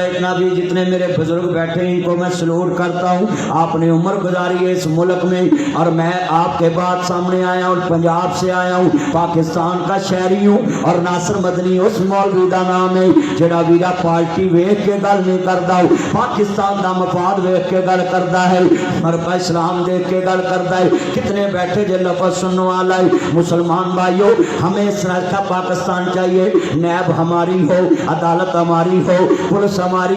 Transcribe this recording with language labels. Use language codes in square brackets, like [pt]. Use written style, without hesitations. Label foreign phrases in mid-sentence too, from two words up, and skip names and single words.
[ur] اتنا بھی جتنے میرے بزرگ بیٹھے ہیں ان کو میں سلوٹ کرتا ہوں. آپ نے عمر گزاری ہے اس ملک میں، اور میں آپ کے بعد سامنے آیا ہوں، پنجاب سے آیا ہوں، پاکستان کا شہری ہوں. [pa] اور ناصر مدنی اس مولوی دا نام ہے جڑا ویرا پارٹی ویکھ کے گل نہیں کردا، پاکستان دا مفاد ویکھ کے گل کردا ہے، اور اسلام دیکھ کے گل کردا ہے. کتنے بیٹھے جے [ur] لفظ سننے والا ہے. مسلمان بھائیو، ہمیں اس طرح کا پاکستان چاہیے. نیب ہماری ہو، عدالت ہماری ہو، پولیس ہماری